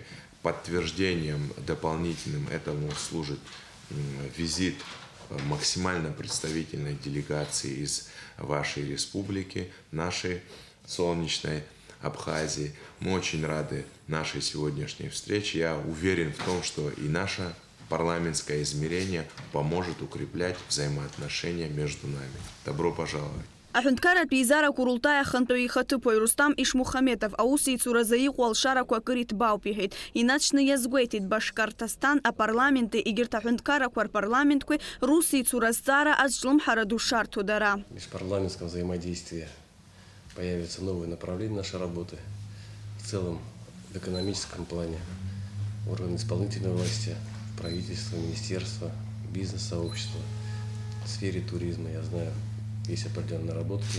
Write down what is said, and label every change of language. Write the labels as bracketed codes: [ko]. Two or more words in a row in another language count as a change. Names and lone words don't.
[ru] Подтверждением дополнительным этому служит визит максимально представительной делегации из вашей республики, нашей солнечной Абхазии. Мы очень рады нашей сегодняшней встрече. Я уверен в том, что и наше парламентское измерение поможет укреплять взаимоотношения между нами. Добро пожаловать! [ab] Аҳәынҭқарратә еизара Курултай ахантәаҩ ихаҭыԥаҩ Рустам Ишмухаметов аусеицуразы иҟоу алшарақәа акыр иҭбаауп иҳәеит. Инаҵшьны иазгәеиҭеит Башкортостан апарламенти егьырҭ аҳәынҭқаррақәа рпарламентқәеи русеицура азҵаара азҿлымҳара ду шарҭо дара. [ru] В межпарламентском взаимодействии появятся новые направления нашей работы. В целом, в экономическом плане органы исполнительной власти, правительство, министерство, бизнес-сообщество, в сфере туризма, я знаю, есть определенные наработки.